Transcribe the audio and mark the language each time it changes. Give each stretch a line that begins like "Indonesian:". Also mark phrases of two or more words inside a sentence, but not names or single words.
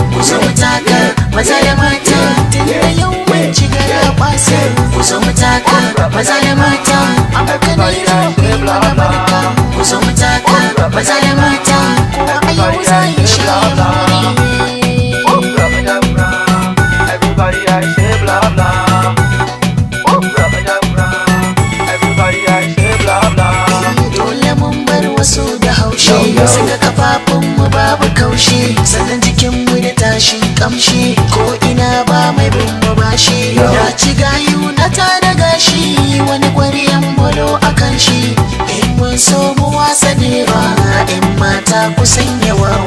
Hausa: Ku zo mu taka, maza da mata, tunda yau mun ci garabasa. Ku zo mu taka, maza da mata, abokanai zo ku yi mana barka. Ku zo mu taka, maza da mata, kowa a yau za ya sha.
English: Everybody, I say, "Blah, blah." Everybody, I say, "Blah, blah."
Hausa: Dole mun bar wasu da haushi, Yo, yo. saka kafafun mu babu kaushi, sannan jikin mu da tashin kamshi, ko ina ba mai bin mu bashi. Yo. Na ci gayu na ta da gashi, wani ƙwaryan molo a kan shi. In mun so mu wasa ne ba, in mata ku sanya wawa.